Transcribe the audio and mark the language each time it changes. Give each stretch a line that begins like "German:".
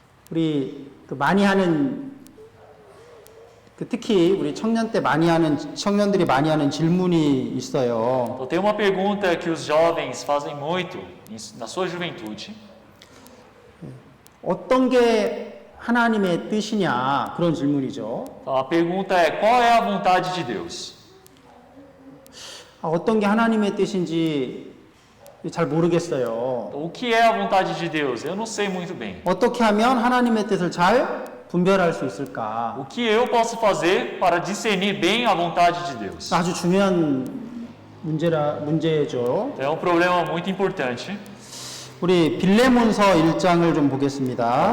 Korean: 우리 많이 하는 특히 우리 청년들이 많이 하는 질문이 있어요.
Portuguese: Então, tem uma pergunta que os jovens fazem muito na sua juventude.
Korean: 어떤 게 하나님의 뜻이냐 그런 질문이죠.
Portuguese: Então, a pergunta é: qual é a vontade de Deus?
Korean: 어떤 게 하나님의 뜻인지 잘 모르겠어요.
Portuguese: Então, o que é a vontade de Deus? Eu não sei muito bem.
Korean: 어떻게 하면 하나님의 뜻을 잘 분별할 수 있을까?
Portuguese: O que eu posso fazer para discernir bem a vontade de Deus?
Korean: 아주 중요한 문제죠.
Portuguese: É um problema muito importante.
Korean: 우리 빌레몬서 1장을 좀 보겠습니다.